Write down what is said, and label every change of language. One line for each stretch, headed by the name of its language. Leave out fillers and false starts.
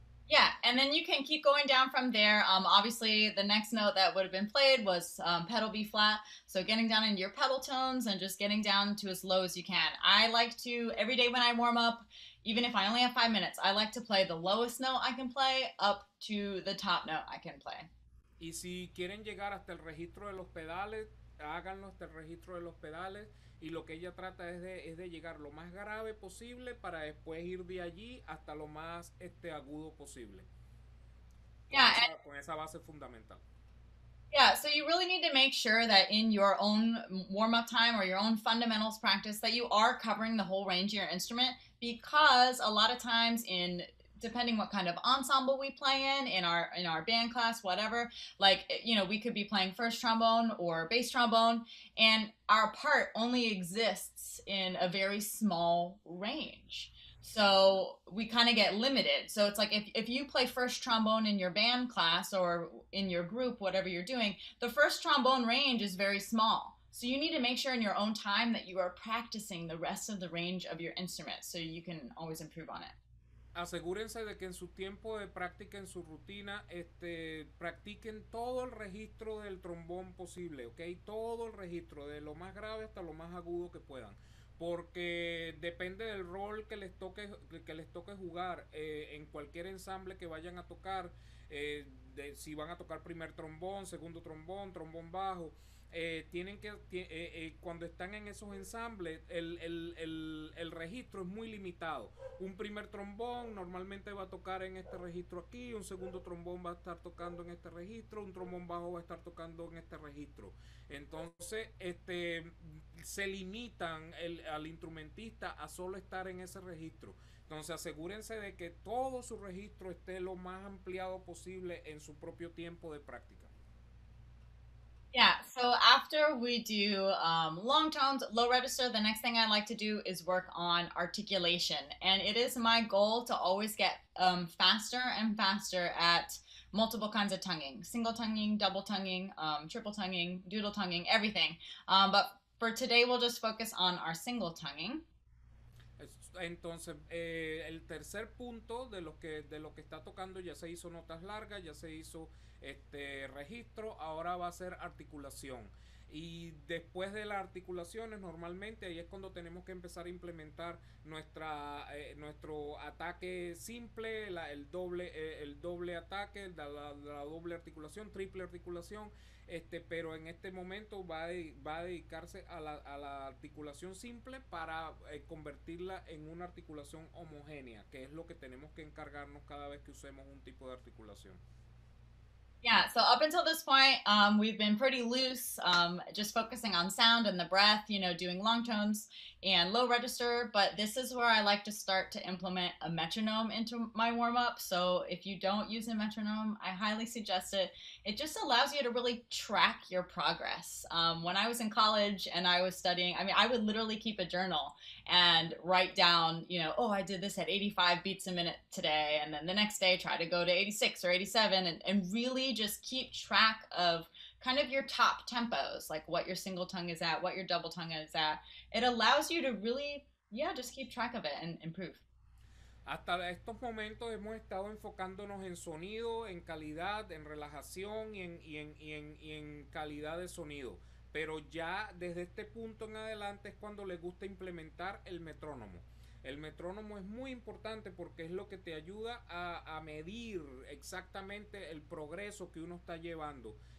English: Yeah, and then you can keep going down from there. Obviously, the next note that would have been played was pedal B flat. So getting down into your pedal tones and just getting down to as low as you can. I like to, every day when I warm up, even if I only have 5 minutes, I like to play the lowest note I can play up to the top note I can play.
Spanish: Y si quieren llegar hasta el registro de los pedales, háganlo hasta el registro de los pedales. Y lo que ella trata es de llegar lo más grave posible para después ir de allí hasta lo más agudo posible.
English: Yeah,
Spanish: con esa base fundamental.
English: Yeah, so you really need to make sure that in your own warm-up time or your own fundamentals practice that you are covering the whole range of your instrument, because a lot of times depending what kind of ensemble we play in our band class, whatever, like, you know, we could be playing first trombone or bass trombone, and our part only exists in a very small range. So we kind of get limited. So it's like if you play first trombone in your band class or in your group, whatever you're doing, the first trombone range is very small. So you need to make sure in your own time that you are practicing the rest of the range of your instrument so you can always improve on it.
Spanish: Asegúrense de que en su tiempo de práctica, en su rutina, practiquen todo el registro del trombón posible, ¿ok? Todo el registro, de lo más grave hasta lo más agudo que puedan. Porque depende del rol que les toque jugar en cualquier ensamble que vayan a tocar, si van a tocar primer trombón, segundo trombón, trombón bajo. Tienen que cuando están en esos ensambles el registro es muy limitado. Un primer trombón normalmente va a tocar en este registro aquí, un segundo trombón va a estar tocando en este registro, un trombón bajo va a estar tocando en este registro. Entonces se limitan al instrumentista a solo estar en ese registro. Entonces asegúrense de que todo su registro esté lo más ampliado posible en su propio tiempo de práctica.
English: Yeah, so after we do long tones, low register, the next thing I like to do is work on articulation. And it is my goal to always get faster and faster at multiple kinds of tonguing. Single tonguing, double tonguing, triple tonguing, doodle tonguing, everything. But for today, we'll just focus on our single tonguing.
Spanish: Entonces, el tercer punto de lo que está tocando, ya se hizo notas largas, ya se hizo registro, ahora va a ser articulación. Y después de las articulaciones, normalmente ahí es cuando tenemos que empezar a implementar nuestro ataque simple, el doble ataque, la doble articulación, triple articulación. Pero en este momento va a dedicarse a la articulación simple para convertirla en una articulación homogénea, que es lo que tenemos que encargarnos cada vez que usemos un tipo de articulación.
English: Yeah, so up until this point, we've been pretty loose, just focusing on sound and the breath, you know, doing long tones and low register, but this is where I like to start to implement a metronome into my warm-up. So if you don't use a metronome, I highly suggest it. It just allows you to really track your progress. When I was in college and I was studying, I mean, I would literally keep a journal and write down, you know, oh, I did this at 85 beats a minute today, and then the next day try to go to 86 or 87, and really just keep track of kind of your top tempos, like what your single tongue is at, what your double tongue is at. It allows you to really, just keep track of it and improve.
Spanish: Hasta estos momentos hemos estado enfocándonos en sonido, en calidad, en relajación y en calidad de sonido. Pero ya desde este punto en adelante es cuando les gusta implementar el metrónomo. El metrónomo es muy importante porque es lo que te ayuda a medir exactamente el progreso que uno está llevando.